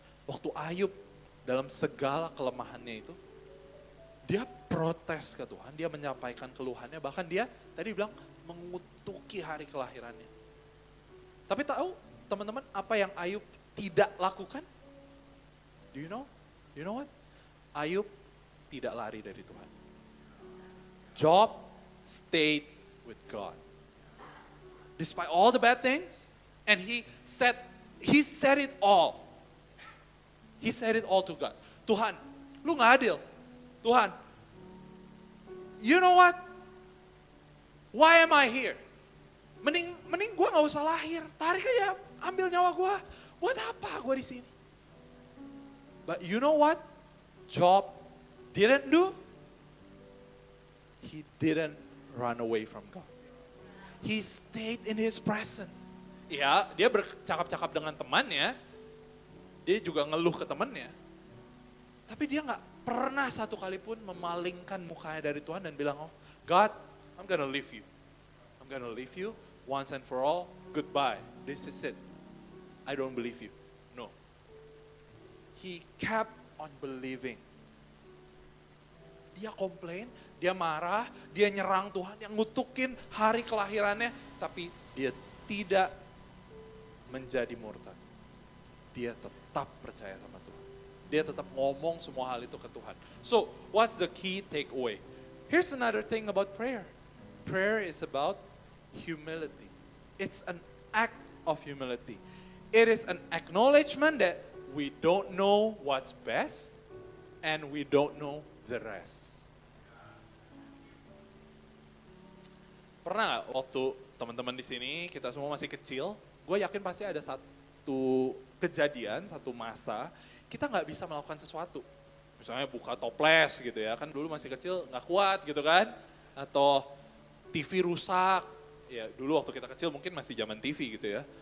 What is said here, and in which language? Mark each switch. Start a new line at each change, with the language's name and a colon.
Indonesian: Waktu Ayub dalam segala kelemahannya itu, dia protes ke Tuhan, dia menyampaikan keluhannya, bahkan dia tadi bilang mengutuki hari kelahirannya. Tapi tahu teman-teman apa yang Ayub tidak lakukan?
English: Do you know? You know what?
Indonesian: Ayub tidak lari dari Tuhan.
English: Job stayed with God. Despite all the bad things, and he said it all. He said it all to God.
Indonesian: Tuhan, lu gak adil. Tuhan,
English: you know what? Why am I here?
Indonesian: Mending gue gak usah lahir. Tarik aja, ambil nyawa gue. Buat apa gue di sini?
English: But you know what? Job didn't do? He didn't run away from God. He stayed in His presence.
Indonesian: Ya, dia bercakap-cakap dengan temannya. Dia juga ngeluh ke temannya. Tapi dia gak pernah satu kali pun memalingkan mukanya dari Tuhan dan bilang,
English: oh God, I'm gonna leave you. I'm gonna leave you once and for all. Goodbye. This is it. I don't believe you. No. He kept on believing.
Indonesian: Dia komplain, dia marah, dia nyerang Tuhan, yang ngutukin hari kelahirannya, tapi dia tidak menjadi murtad. Dia tetap percaya sama Tuhan. Dia tetap ngomong semua hal itu ke Tuhan.
English: So, what's the key takeaway? Here's another thing about prayer. Prayer is about humility. It's an act of humility. It is an acknowledgement that we don't know what's best and we don't know the rest.
Indonesian: Pernah gak waktu teman-teman di sini, kita semua masih kecil, gue yakin pasti ada satu kejadian, satu masa, kita gak bisa melakukan sesuatu. Misalnya buka toples gitu ya, kan dulu masih kecil gak kuat gitu kan. Atau TV rusak, ya dulu waktu kita kecil mungkin masih zaman TV gitu ya.